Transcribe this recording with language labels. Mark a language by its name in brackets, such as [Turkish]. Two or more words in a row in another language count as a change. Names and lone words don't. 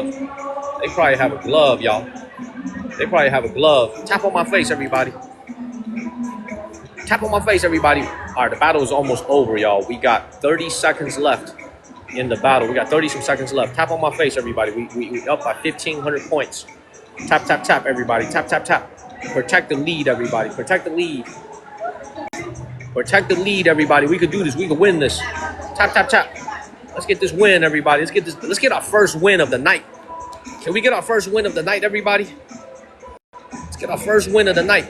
[English] They probably have a glove, y'all. They probably have a glove. Tap on my face, everybody. Tap on my face, everybody. All right, the battle is almost over, y'all. We got 30 seconds left in the battle. We got 30 some seconds left. Tap on my face, everybody. We up by 1,500 points. Tap, tap, tap, everybody. Tap, tap, tap. Protect the lead, everybody. Protect the lead. Protect the lead, everybody. We could do this. We could win this. Tap, tap, tap. Let's get this win, everybody. Let's get this. Let's get our first win of the night. Can we get our first win of the night, everybody? Let's get our first win of the night.